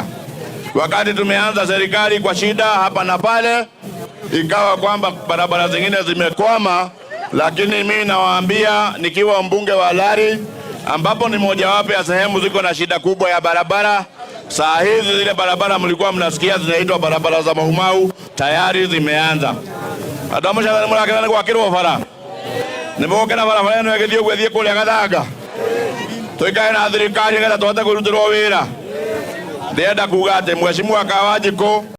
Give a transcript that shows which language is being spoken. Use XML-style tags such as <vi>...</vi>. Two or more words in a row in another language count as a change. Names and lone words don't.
<sw>Wakati tumeanza serikali kwa shida hapa na pale, ikawa kwamba barabara zingine zimekwama, lakini mimi nawaambia nikiwa mbunge wa Lari, ambapo ni mojawapo ya sehemu ziko na shida kubwa ya barabara. Saa hizi zile barabara mlikuwa mnasikia zinaitwa barabara za Maumau tayari zimeanza.</sw> <ki>Andũ a Mũcatha nĩmũrakena nĩ gwakĩrwo bara. Nĩmũgũkena barabara ĩno ĩgĩthiĩ ũgĩthiĩ kũrĩa Gathanga. Tũikae na thirikari nĩgetha tũhote kũrutĩrwo wĩra. Ndĩrenda kuuga atĩ Mheshimiwa Kawanjikũ</ki>